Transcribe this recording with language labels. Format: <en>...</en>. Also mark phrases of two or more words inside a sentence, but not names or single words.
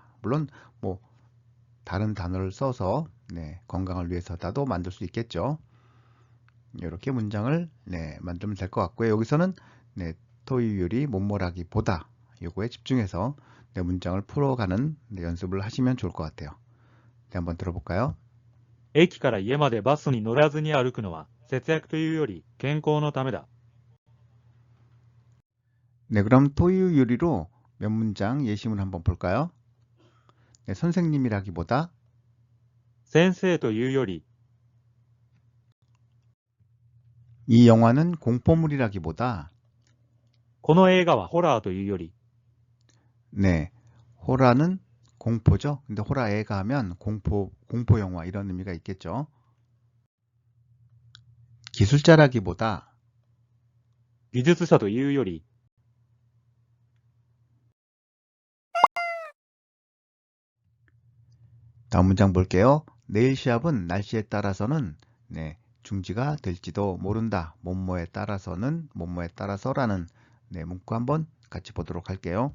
<ko>물론 뭐 다른 단어를 써서 건강을 위해서다도 만들 수 있겠죠. 이렇게 문장을 만들면 될 것 같고요. 여기서는 토의율이 뭐뭐라기보다 요거에 집중해서 문장을 풀어가는 연습을 하시면 좋을 것 같아요. 한번 들어볼까요?</ko> <ja>駅から家までバスに乗らずに歩くのは節約というより健康のためだ。</ja> <ko>네, 그럼 토유 요리로 몇 문장 예시문 한번 볼까요? 네, 선생님이라기보다</ko> <ja>先生というより</ja> <ko>이 영화는 공포물이라기보다</ko> <ja>この映画はホラーというより</ja> <ko>네, 호라는 공포죠. 근데 호라에가 하면 공포 영화 이런 의미가 있겠죠. 기술자라기보다</ko> <ja>技術者というより</ja> <ko>다음 문장 볼게요. 내일 시합은 날씨에 따라서는 네, 중지가 될지도 모른다. 뭐뭐에 따라서는 뭐뭐에 따라서라는 네, 문구 한번 같이 보도록 할게요.</ko>